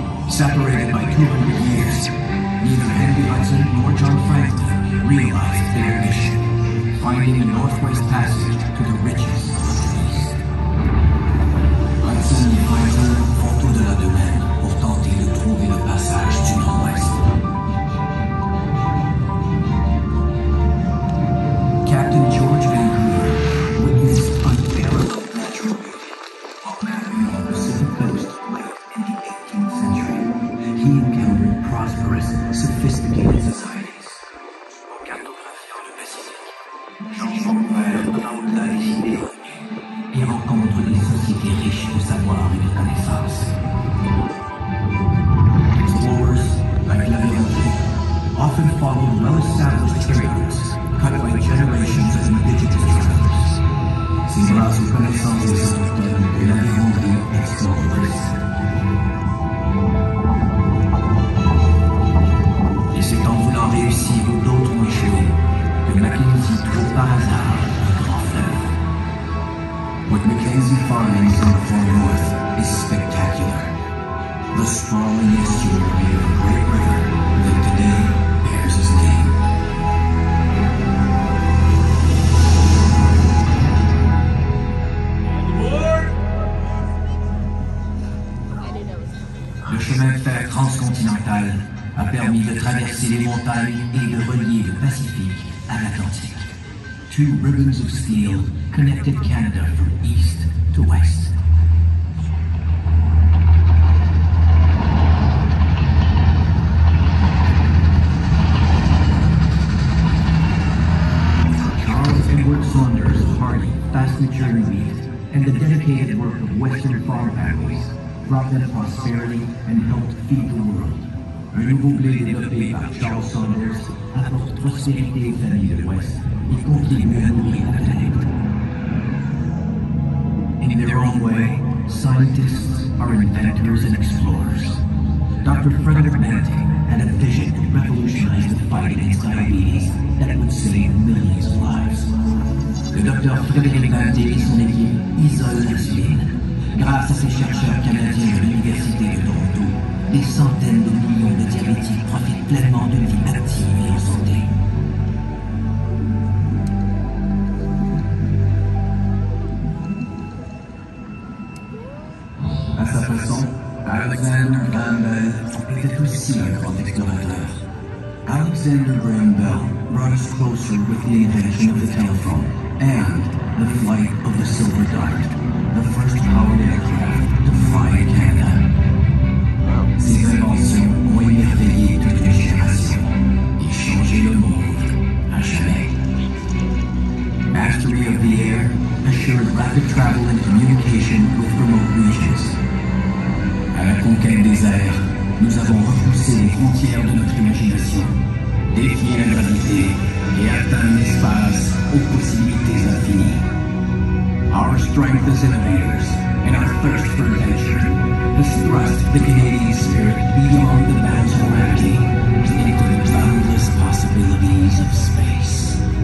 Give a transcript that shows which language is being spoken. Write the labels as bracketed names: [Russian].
[English] Separated by 200 years, neither Henry Hudson nor John Franklin realized their mission, finding the Northwest Passage to the riches of the East. [French] Hudson et Franklin font au-delà d'eux-mêmes pour tenter de trouver le passage du Nord-Ouest. [English] Captain George Vancouver witnessed unparalleled natural beauty while mapping the Pacific coast late in the 18th century. He encountered prosperous, sophisticated societies. [French] En cartographiant le Pacifique, Jean Vancouver va au-delà des idées revenues et rencontre des sociétés riches de savoir et de connaissances. [English] Explorers, like Lavirentry, often followed well-established trade routes cut by generations of indigenous travelers. [French] C'est grâce aux connaissances des autochtones que Lavirentry explore l'Ouest. Et c'est en voulant réussir où d'autres ont échoué que Mackenzie trouve par hasard un grand fleuve. [English] What Mackenzie finds in the far north is spectacular. The sprawling estuary of a great river that today bears his name. [French] Le chemin de fer transcontinental a permis de traverser les montagnes et de relier le Pacifique à l'Atlantique. [English] Two ribbons of steel connected Canada from east to west. Charles Edward Saunders' hardy, fast-maturing wheat and the dedicated work of Western farm families brought them prosperity and helped feed the world. [French] Un nouveau blé développé par Charles Saunders apporte prospérité aux familles de l'Ouest et contribue à nourrir la planète. [English] In their own way, scientists are inventors and explorers. Dr. Frederick Banting had a vision to revolutionize the fight against diabetes that would save millions of lives. [French] Le docteur Frédéric Banting et son équipe isolent l'insuline. Grâce à ces chercheurs canadiens de l'Université de Toronto, des centaines de millions de diabétiques profitent pleinement d'une vie active et en santé. À sa façon, Alexander Graham Bell était aussi un grand explorateur. [English] Alexander Graham Bell brought us closer with the invention of the telephone and the flight of the Silver Dart, the first powered aircraft to fly in Canada. [French] Ces inventions ont émerveillé toute une génération et changé le monde à jamais. [English] Mastery of the air assured rapid travel and communication with remote regions. [French] À la conquête des airs, nous avons repoussé les frontières de notre imagination, défié la gravité et atteint l'espace aux possibilités infinies. [English] Our strength as innovators and our thirst for adventure has thrust the Canadian spirit beyond the bounds of gravity into the boundless possibilities of space.